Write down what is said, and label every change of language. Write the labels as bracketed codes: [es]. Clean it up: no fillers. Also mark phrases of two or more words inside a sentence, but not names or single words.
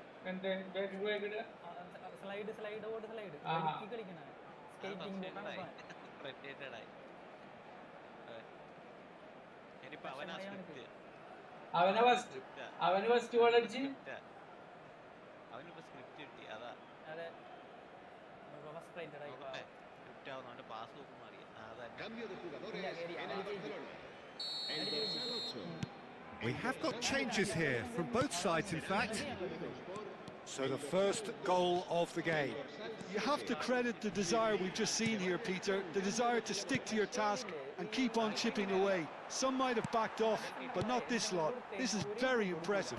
[en] slide slide [ml] ഓട് സ്ലൈഡ് കളിക്കണ സ്കേറ്റിംഗ്. അവന് [en] first goal [ml] അടിച്ച് അതെ ഫസ്ട്രേറ്റഡ് ആയി. [es] Cambio de jugadores en el Barcelona. El dorsal 8. [en] We have got changes here from both sides, in fact. So the first goal of the game. You have to credit the desire we've just seen here, Peter, the desire to stick to your task and keep on chipping away. Some might have backed off, but not this lot. This is very impressive.